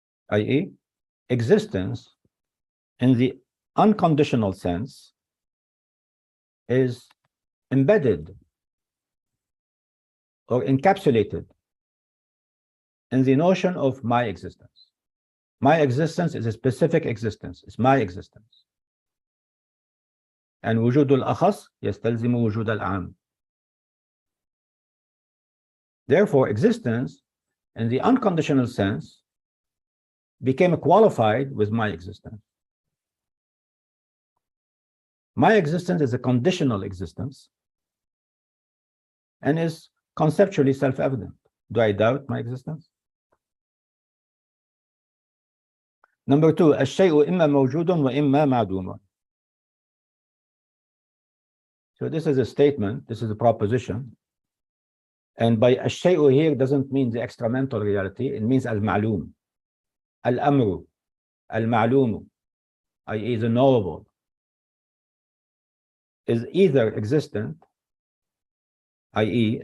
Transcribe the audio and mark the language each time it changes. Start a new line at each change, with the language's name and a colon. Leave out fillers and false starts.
English: i.e., existence in the unconditional sense is embedded or encapsulated in the notion of my existence. My existence is a specific existence, it's my existence.
Arabic: And وجود الأخص يستلزم وجود العام.
English: Therefore, existence in the unconditional sense became qualified with my existence. My existence is a conditional existence and is conceptually self-evident. Do I doubt my existence? Number 2,
Arabic: الشيء إما موجود وإما معدوم.
English: So this is a statement, this is a proposition. And by الشيء here doesn't mean the extramental reality, it means al-ma'lum.
Arabic: Al-amru, al-ma'lumu, i.e.
English: the knowable, is either existent, i.e.